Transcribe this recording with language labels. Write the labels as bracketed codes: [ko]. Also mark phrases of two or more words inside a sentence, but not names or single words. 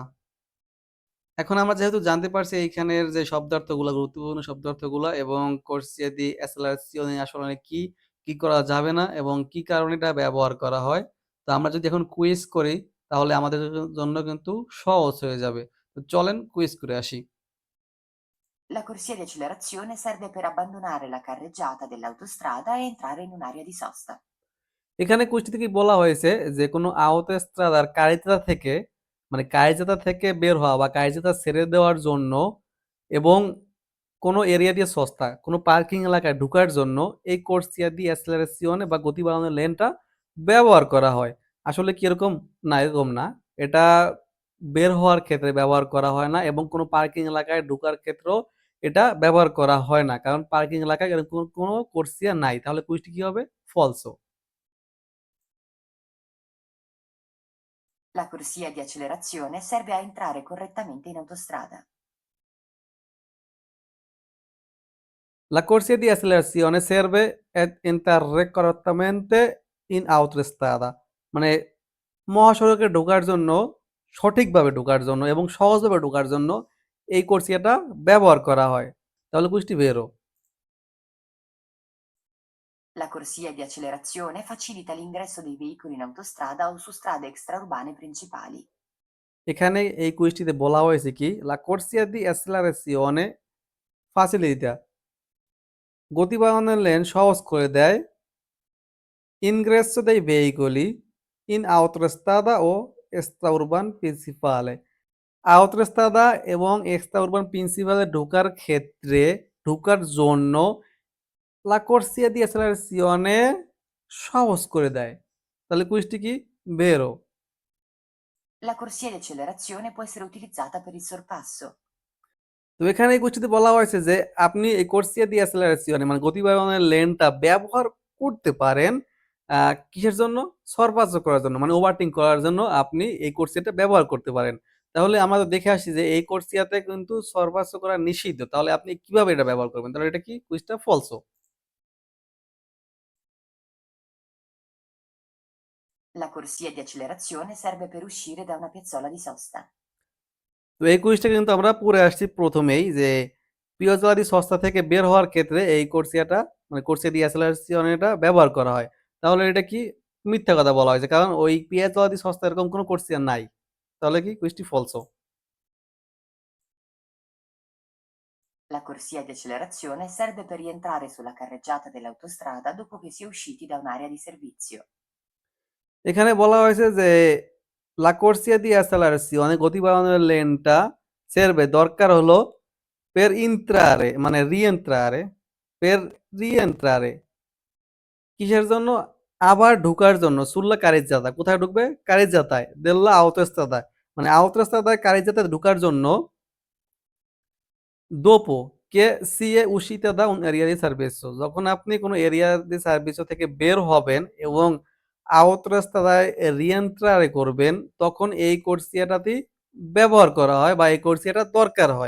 [bn] এখন আমরা যেহেতু জানতে পারছি এইখানের যে শব্দার্থগুলা গুরুত্বপূর্ণ শব্দার্থগুলা এবং [it] corsia di accelerazione [bn] আসলে কি করা যাবে না এবং কি কারণে এটা ব্যবহার করা হয়। তো আমরা যদি এখন কুইজ করি তাহলে আমাদের জন্য কিন্তু সহজ হয়ে যাবে। তো চলেন কুইজ করে আসি। [it] La corsia di accelerazione serve per abbandonare la carreggiata dell'autostrada e entrare in un'area di sosta. [bn] এখানে কুইজটিতে কি বলা হয়েছে যে কোনো [it] autostrada carreggiata [bn] থেকে বের হওয়া বা কারিজাতা ছেড়ে দেওয়ার জন্য এবং কোনো এরিয়া দিয়ে সস্তা কোনো পার্কিং এলাকায় ঢুকার জন্য এই [it] corsia di accelerazione [bn] বা গতি বাড়ানোর লেনটা ব্যবহার করা হয়। আসলে কি এরকম? না এরকম না। এটা বের হওয়ার ক্ষেত্রে ব্যবহার করা হয় না এবং কোনো পার্কিং এলাকায় ঢুকার ক্ষেত্রেও এটা ব্যবহার করা হয় না। কারণ পার্কিং এলাকায় এরকম কোনো কোর্সিয়া নাই। তাহলে কুইজটি কি হবে? ফলসো। [it] La corsia di accelerazione serve a entrare correttamente in autostrada. La corsia di accelerazione serve ad entrare correctamente in autostrada [bn] মানে মহাসড়কে ঢোকার জন্য সঠিকভাবে ঢোকার জন্য এবং সহজভাবে ঢোকার জন্য এই কোর্সিয়াটা ব্যবহার করা হয়। তাহলে কুইজটি বেরো। [it] La corsia di accelerazione facilita l'ingresso dei veicoli in autostrada o su strade extraurbane principali. [bn] এখানে এই কুইজটিতে বলা হয়েছে কি [it] la corsia di accelerazione facilita [bn] গতি বাড়ানোর লেন সহজ করে দেয় [it] ingresso dei veicoli in autostrada [bn] ও [it] extraurban principale autostrada [bn] এবং [it] extraurban principale [bn] ঢোকার ক্ষেত্রে ঢোকার জন্য [it] la corsia di accelerazione [bn] সহজ করে দেয়। তাহলে কুইজটি কি ভেরো। [it] La corsia di accelerazione può essere utilizzata per il sorpasso. [bn] তো এখানে এই কুইজটিতে বলা হয়েছে যে আপনি এই [it] corsia di accelerazione [bn] মানে গতি বাড়ানোর লেনটা ব্যবহার করতে পারেন কিসের জন্য? সরপাস করার জন্য মানে ওভারটেক করার জন্য আপনি এই কোর্সিয়াটা ব্যবহার করতে পারেন। তাহলে আমরা তো দেখে আসছি যে এই কোর্সিয়াতে কিন্তু সরপাস করা নিষিদ্ধ। তাহলে আপনি কিভাবে এটা ব্যবহার করবেন? তাহলে এটা কি? কুইজটা ফলসো। [it] La corsia di accelerazione serve per uscire da una piazzola di sosta. [bn] তো এই কুইজটা কিন্তু আমরা পড়ে আসছি প্রথমেই যে [it] piazzola di sosta [bn] থেকে বের হওয়ার ক্ষেত্রে এই কোর্সিয়াটা মানে [it] corsia di accelerazione [bn] এটা ব্যবহার করা হয়। তাহলে এটা কি মিথ্যা কথা বলা হয়েছে কারণ ওই [it] piazzola di sosta [bn] এরকম কোনো কোর্সিয়া নাই। তাহলে কি কুইজটি ফলসো। [it] La corsia di accelerazione serve per rientrare sulla carreggiata dell'autostrada dopo che si è usciti da un'area di servizio. [bn] এখানে বলা হয়েছে যে [it] la corsia di accelerazione [bn] গতি বাড়ানোর লেনটা serve দরকার হলো [it] per entrare [bn] মানে [it] rientrare per rientrare [bn] কিসের জন্য? আবার ঢোকার জন্য [it] sulla carreggiata [bn] কোথায় ঢুকবে? [it] carreggiata della autostrada [bn] মানে [it] autostrada carreggiata [bn] ঢোকার জন্য [it] dopo che si è uscita da un area di servizio [bn] যখন আপনি কোনো [it] area di servizio [bn] থেকে বের হবেন এবং আওতরাস্তায় রিএন্ট্রারে করবেন তখন এই কোর্সিয়াটাতেই ব্যবহার করা হয় বা এই কোর্সিয়াটা দরকার হয়।